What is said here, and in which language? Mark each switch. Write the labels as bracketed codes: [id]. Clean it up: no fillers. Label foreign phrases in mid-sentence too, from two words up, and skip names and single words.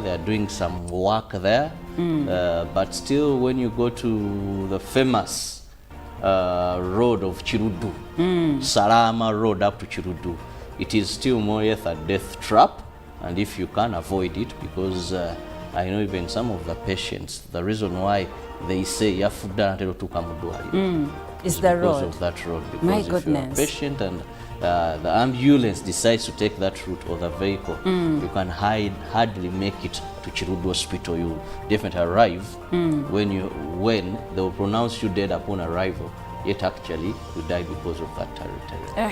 [en] They are doing some work there, but still when you go to the famous road of Chirudu, Salama Road up to Chirudu, it is still more yet a death trap, and if you can avoid it, because I know even some of the patients, the reason why they say yafuda natero tukamudwali is the road. Because of that road. Because My if you're a goodness. patient and the ambulance decides to take that route, or the vehicle, you can hardly make it to Chirudu Hospital. You definitely arrive when they will pronounce you dead upon arrival, yet actually you die because of that territory.